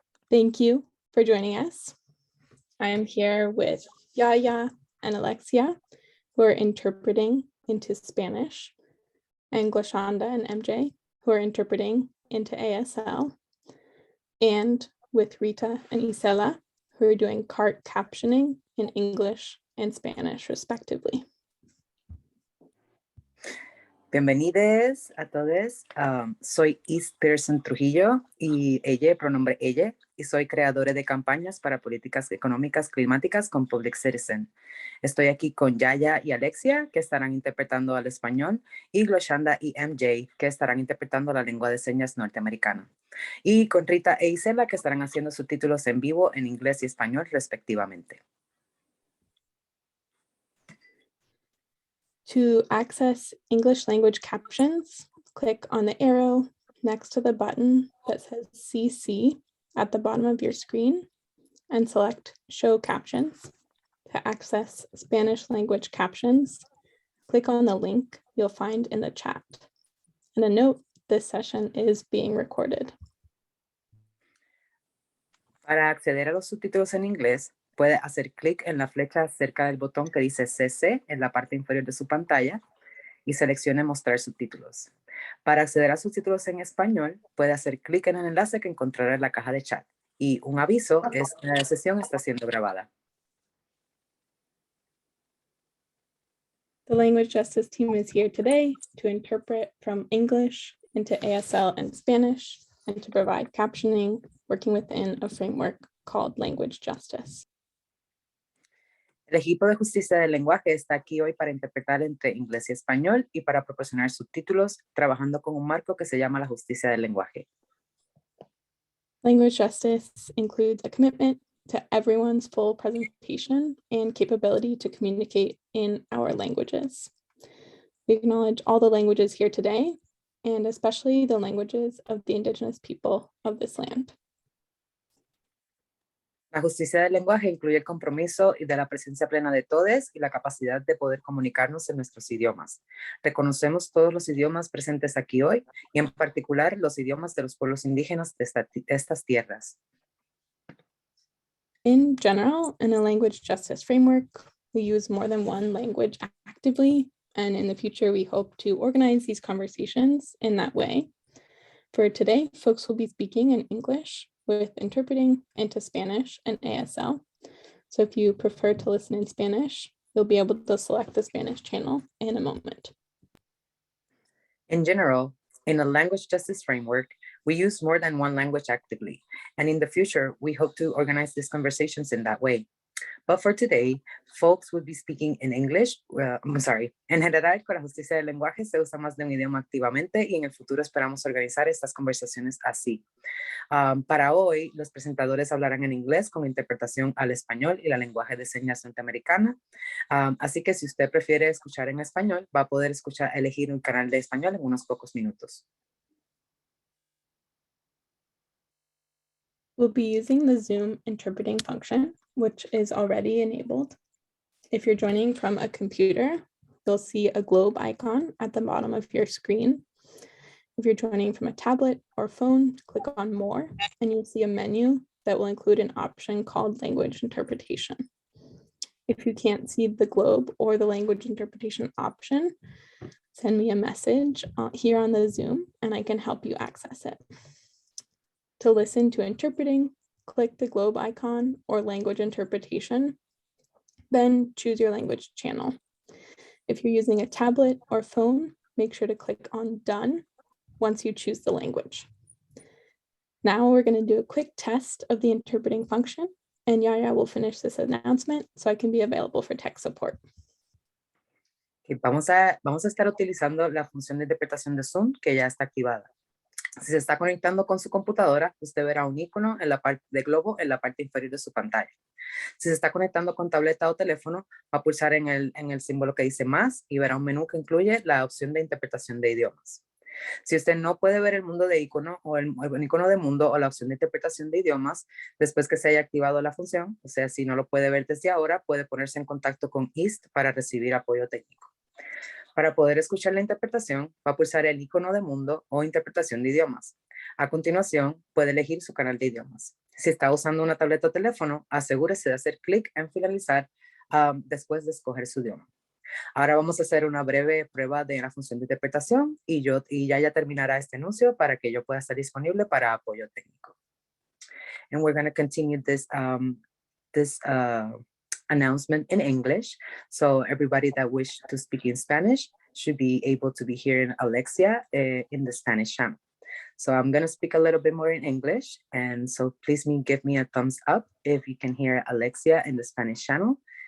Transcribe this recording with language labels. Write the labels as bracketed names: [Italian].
[English] Thank you for joining us. I am here with Yaya and Alexia, who are interpreting into Spanish, and Glashanda and MJ, who are interpreting into ASL, and with Rita and Isela, who are doing cart captioning in English and Spanish, respectively. [Spanish] Bienvenidos a todos. Soy East Pearson Trujillo y ella, pronombre ella, y soy creadora de campañas para políticas económicas climáticas con Public Citizen. Estoy aquí con Yaya y Alexia, que estarán interpretando al español, y Gloshanda y MJ, que estarán interpretando la lengua de señas norteamericana. Y con Rita e Isela, que estarán haciendo subtítulos en vivo en inglés y español, respectivamente. [English] To access English language captions, click on the arrow next to the button that says CC at the bottom of your screen and select Show Captions. To access Spanish language captions, click on the link you'll find in the chat. And a note, this session is being recorded. [Spanish] Para acceder a los subtítulos en inglés, puede hacer clic en la flecha cerca del botón que dice CC en la parte inferior de su pantalla y seleccione Mostrar subtítulos. Para acceder a subtítulos en español, puede hacer clic en el enlace que encontrará en la caja de chat. Y un aviso es que la sesión está siendo grabada. [English] The Language Justice team is here today to interpret from English into ASL and Spanish and to provide captioning, working within a framework called Language Justice. [Spanish] El equipo de justicia del lenguaje está aquí hoy para interpretar entre inglés y español y para proporcionar subtítulos, trabajando con un marco que se llama la justicia del lenguaje. [English] Language justice includes a commitment to everyone's full presentation and capability to communicate in our languages. We acknowledge all the languages here today, and especially the languages of the indigenous people of this land. [Spanish] La justicia del lenguaje incluye el compromiso y de la presencia plena de todos y la capacidad de poder comunicarnos en nuestros idiomas. Reconocemos todos los idiomas presentes aquí hoy y en particular los idiomas de los pueblos indígenas de estas tierras. [English] In general, in a language justice framework, we use more than one language actively, and in the future, we hope to organize these conversations in that way. For today, folks will be speaking in English with interpreting into Spanish and ASL. So if you prefer to listen in Spanish, you'll be able to select the Spanish channel in a moment. In general, in a language justice framework, we use more than one language actively, and in the future, we hope to organize these conversations in that way. But for today, folks will be speaking in English. [Spanish] En general, con la justicia del lenguaje se usa más de un idioma activamente y en el futuro esperamos organizar estas conversaciones así. Para hoy, los presentadores hablarán en inglés con interpretación al español y la lenguaje de señas norteamericana. Así que si usted prefiere escuchar en español, va a poder elegir un canal de español en unos pocos minutos. [English] We'll be using the Zoom interpreting function, which is already enabled. If you're joining from a computer, you'll see a globe icon at the bottom of your screen. If you're joining from a tablet or phone, click on More, and you'll see a menu that will include an option called Language Interpretation. If you can't see the globe or the language interpretation option, send me a message here on the Zoom, and I can help you access it. To listen to interpreting, click the globe icon or language interpretation, then choose your language channel. If you're using a tablet or phone, make sure to click on Done once you choose the language. Now we're going to do a quick test of the interpreting function, and Yaya will finish this announcement so I can be available for tech support. [Spanish] Vamos a estar utilizando la función de interpretación de Zoom que ya está activada. Si se está conectando con su computadora, usted verá un icono en la parte de globo en la parte inferior de su pantalla. Si se está conectando con tableta o teléfono, va a pulsar en el símbolo que dice más y verá un menú que incluye la opción de interpretación de idiomas. Si usted no puede ver el mundo de icono o el icono de mundo o la opción de interpretación de idiomas después que se haya activado la función, o sea, si no lo puede ver desde ahora, puede ponerse en contacto con IST para recibir apoyo técnico. Para poder escuchar la interpretación, va a pulsar el icono de mundo o interpretación de idiomas. A continuación, puede elegir su canal de idiomas. Si está usando una tableta o teléfono, asegúrese de hacer clic en finalizar después de escoger su idioma. Ahora vamos a hacer una breve prueba de la función de interpretación y ya terminará este anuncio para que yo pueda estar disponible para apoyo técnico. [English] And we're going to continue this announcement in English. So everybody that wish to speak in Spanish should be able to be hearing Alexia in the Spanish channel. So I'm going to speak a little bit more in English. And so please give me a thumbs up if you can hear Alexia in the Spanish channel.